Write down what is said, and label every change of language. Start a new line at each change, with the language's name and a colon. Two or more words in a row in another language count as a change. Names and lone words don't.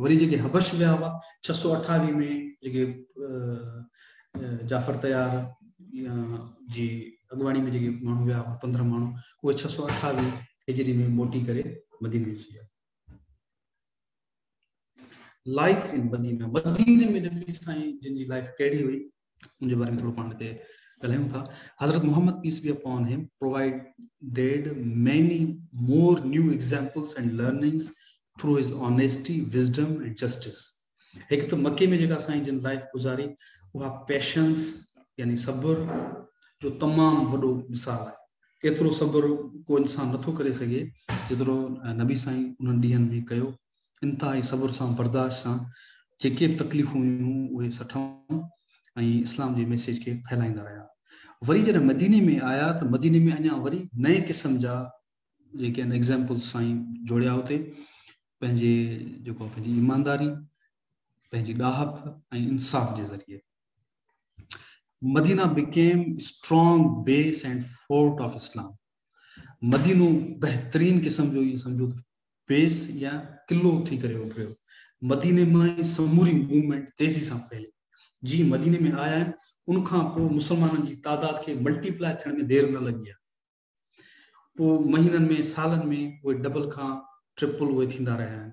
Sindhi: वरी जेके हबश विया हुआ 628 में जेके जाफ़र तयार जी अॻुवाणी में जेके माण्हू विया हुआ 15 माण्हू, उहे 628 हिजरी में मोटी करे मदीने अची विया।
English: Life in Madina,
Sindhi: मदीने में नबी साईं जिन जी लाइफ कहिड़ी हुई उनजे बारे में थोरो पाण हिते ॻाल्हायूं था।
English: हज़रत मोहम्मद peace be upon him provided many more new examples and learnings through his honesty, wisdom and justice.
Hindi: एक तो
Sindhi: मक्के में जेका साईं जिन लाइफ गुजारी उहा पेशेंस यानी सब्र जो तमामु वॾो मिसाल आहे। एतिरो सब्र को इंसान नथो करे सघे जेतिरो नबी साईं उन्हनि ॾींहंनि में कयो। इंतिहाई सब्र सां, बर्दाश्त सां जेके बि तकलीफ़ूं हुयूं उहे सठऊं ऐं इस्लाम जे मैसेज खे फैलाईंदा रहिया। वरी जॾहिं मदीने में आया त मदीने में अञा वरी नए क़िस्म जा जेके आहिनि एग्ज़ाम्पल्स साईं जोड़िया उते, पंहिंजे जेको पंहिंजी ईमानदारी, पंहिंजी ॾाहप ऐं इंसाफ़ जे ज़रिए।
English: मदीना became strong base and fort of Islam.
Sindhi: मदीनो बहितरीन क़िस्म जो इहो सम्झो बेस या किलो थी करे उभरियो। मदीने मां ई समूरी मूवमेंट तेज़ी सां फैली। जी मदीने में आया आहिनि उनखां पोइ मुस्लमाननि जी तादाद खे मल्टीप्लाई थियण में देरि न लॻी आहे। पोइ महीननि में, सालनि में उहे डबल खां ट्रिपल उहे थींदा रहिया आहिनि।